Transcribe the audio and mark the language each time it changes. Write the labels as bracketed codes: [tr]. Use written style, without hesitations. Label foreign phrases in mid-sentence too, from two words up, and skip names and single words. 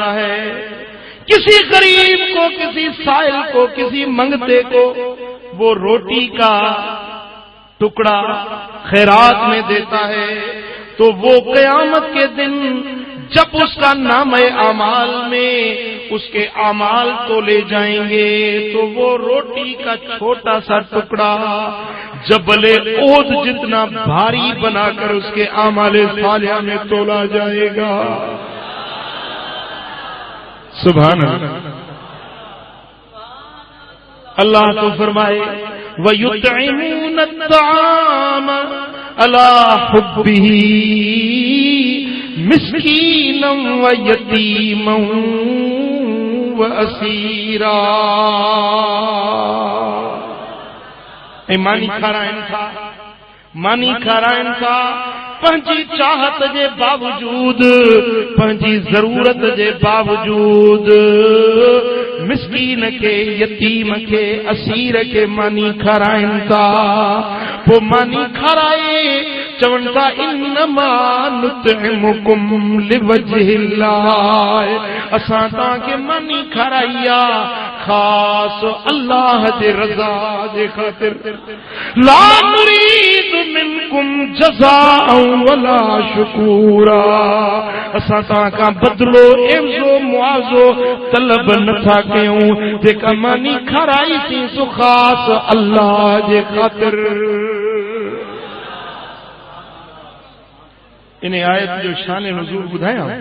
[ur] ہے، کسی غریب کو، کسی سائل کو، کسی منگتے کو وہ روٹی کا ٹکڑا خیرات میں دیتا ہے، تو وہ قیامت کے دن جب اس کا نام اعمال میں اس کے اعمال تو لے جائیں گے تو وہ روٹی کا چھوٹا سا ٹکڑا جبلِ احد جتنا بھاری بنا کر اس کے اعمالِ صالحہ میں تولا جائے گا. [ar] سبحان الله. [sd] अल्लाह तो फरमाए [ar] ويطعمون الطعام على حبه مسكينا ويتيما وأسيرا. [sd] मानी खाराइनि था, मानी खाराइनि था पंहिंजी चाहत जे बावजूद, पंहिंजी ज़रूरत जे बावजूद मिस्कीन के, यतीम के, असीर के मानी खाराइनि था। पोइ मानी खाराए चवनि था [ar] إنما نطعمكم لوجه الله, [sd] असां तव्हांखे मानी खाराई आहे ख़ासि अल्लाह जे रज़ा जे ख़ातिर। [ar] لا نريد منكم جزاء ولا شكورا, [sd] असां तव्हां खां बदिलो एवज़ो मुआवज़ो तलब नथा कयूं। जेका मानी खाराई थी सो ख़ासि अल्लाह जे ख़ातिर। इन आयत जो शान नुज़ूल ॿुधायां।